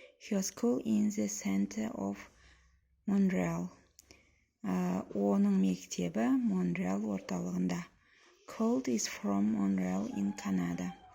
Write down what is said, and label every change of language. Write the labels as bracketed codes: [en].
[en] Her school in the center of Montreal. [kk] Оның мектебі Монреал орталығында. [en] Claude is from Montreal in Canada.